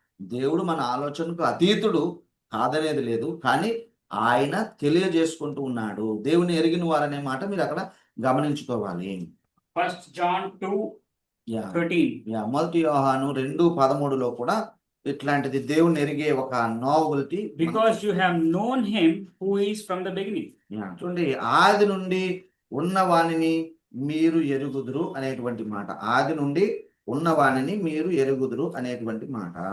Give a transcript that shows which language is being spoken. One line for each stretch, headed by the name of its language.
Telugu: దేవుడు మన ఆలోచనకు అతీతుడు కాదనేది లేదు, కానీ ఆయన తెలియజేసుకుంటూ ఉన్నాడు. దేవుని ఎరిగిన వారు అనే మాట మీరు అక్కడ గమనించుకోవాలి.
English: 1 John 2:13.
Telugu: మొదటి యోహాను 2:13లో కూడా ఇట్లాంటిది దేవుని ఎరిగే ఒక nobility.
English: Because you have known him who is from the beginning.
Telugu: చూడండి ఆది నుండి ఉన్నవానిని మీరు ఎరుగుదురు అనేటువంటి మాట. ఆది నుండి ఉన్నవానిని మీరు ఎరుగుదురు అనేటువంటి మాట.